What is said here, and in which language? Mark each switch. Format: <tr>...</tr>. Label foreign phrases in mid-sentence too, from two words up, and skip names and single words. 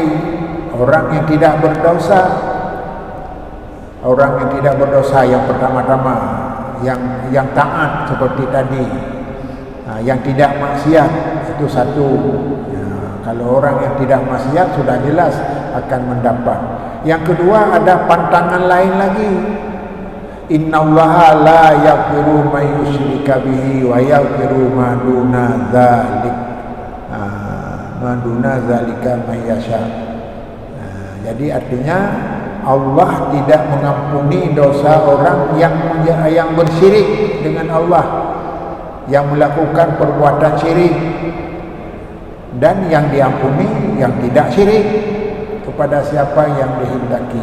<id>Orang yang tidak berdosa. Orang yang tidak berdosa yang pertama-tama, yang taat seperti tadi, yang tidak maksiat, itu satu. Kalau orang yang tidak maksiat sudah jelas akan mendapat. Yang kedua, ada pantangan lain lagi.</id> <ar>إن الله لا يغفر أن يشرك به ويغفر ما دون ذلك. ما دون ذلك لمن يشاء.</ar> <id>Jadi artinya Allah tidak mengampuni dosa orang yang bersyirik dengan Allah, yang melakukan perbuatan syirik, dan yang diampuni yang tidak syirik kepada siapa yang dihendaki.</id>